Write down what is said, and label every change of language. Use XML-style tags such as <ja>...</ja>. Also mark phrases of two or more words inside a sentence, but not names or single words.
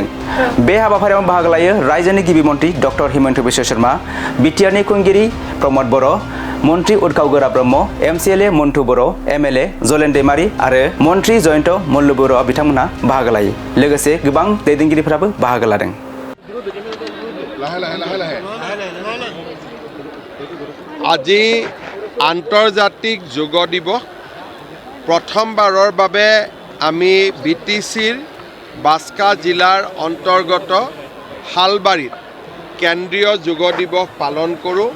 <brx>बे हाबाफारियाव बाहागो लायो रायजोनि गिबि मन्थ्रि डक्टर हिमन्त बिश्व शर्मा, बिटिआरनि खुंगिरि प्रमद बर', मन्त्रि उदखाव गोरा ब्रह्म, एमसिएलए मन्टु बर', एमएलए जलेन दैमारी आरो मन्त्रि जयन्त मल्ल बर' बिथांमोनहा बाहागो लायो। लोगोसे गोबां दैदेनगिरिफोराबो बाहागो लादों।</brx> <as>আজি আন্তৰ্জাতিক যোগ দিৱস প্ৰথমবাৰৰ বাবে আমি বিটিচিৰ বাস্কা জিলাৰ অন্তৰ্গত শালবাৰীত কেন্দ্ৰীয় যোগ দিৱস পালন কৰোঁ।</as>